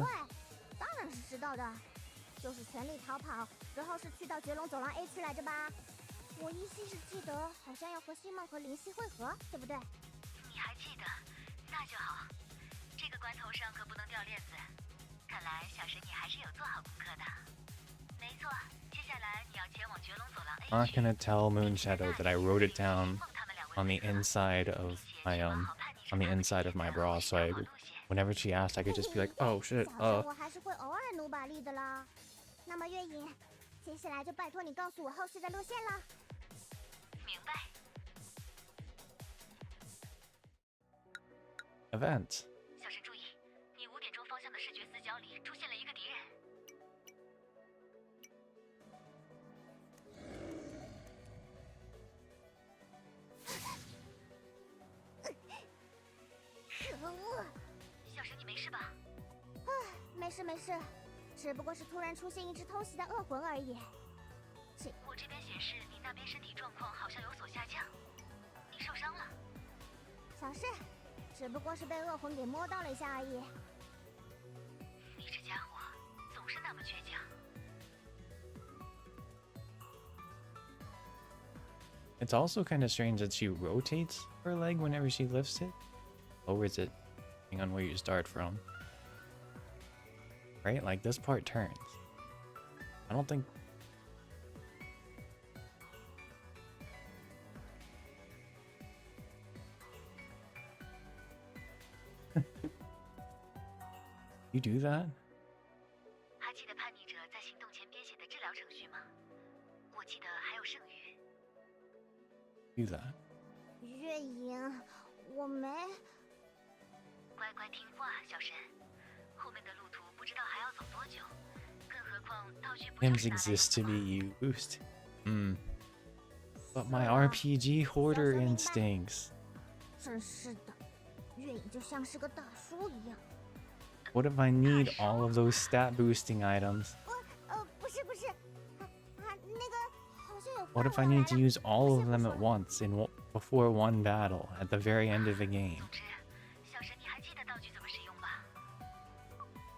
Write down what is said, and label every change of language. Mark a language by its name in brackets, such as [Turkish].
[Chinese] 不会，当然是知道的，就是全力逃跑，之后是去到绝龙走廊 A 区来着吧？我依稀是记得，好像要和星梦和灵犀会合，对不对？你还记得？那就好。这个关头上可不能掉链子。看来小神你还是有做好功课的。没错，接下来你要前往绝龙走廊 A 区。 [English] I'm not gonna tell Moonshadow that I wrote it down on the inside of my bra, so whenever she asked, I could just be like, oh shit, [Chinese] 小神我还是会偶尔努把力的啦。那么月影，接下来就拜托你告诉我后续的路线了。明白。 [English] event. [Chinese] 小神注意，你5点钟方向的视觉死角里出现了一个敌人。可恶！小神，你没事吧？没事没事，只不过是突然出现一只偷袭的恶魂而已。我这边显示你那边身体状况好像有所下降，你受伤了。小事，只不过是被恶魂给摸到了一下而已。你这家伙总是那么倔强。 [English] It's also kind of strange that she rotates her leg whenever she lifts it. Lowers it, depending on where you start from. Right? Like this part turns. I don't think... You do that? [Chinese] 还记得叛逆者在行动前编写的治疗程序吗？我记得还有剩余。 [English] Do that. [Chinese] 月影，我没。乖乖听话，小神。后面的路途不知道还要走多久，更何况道具不 [English] Hymns exist to be used. But my RPG hoarder instincts. [Chinese] 真是的，月影就像是个大叔一样。 [English] What if I need all of those stat boosting items? [Chinese] 不是，那个好像有。 [English] What if I need to use all of them at once before one battle at the very end of the game? [Chinese] 总之，小神你还记得道具怎么使用吧？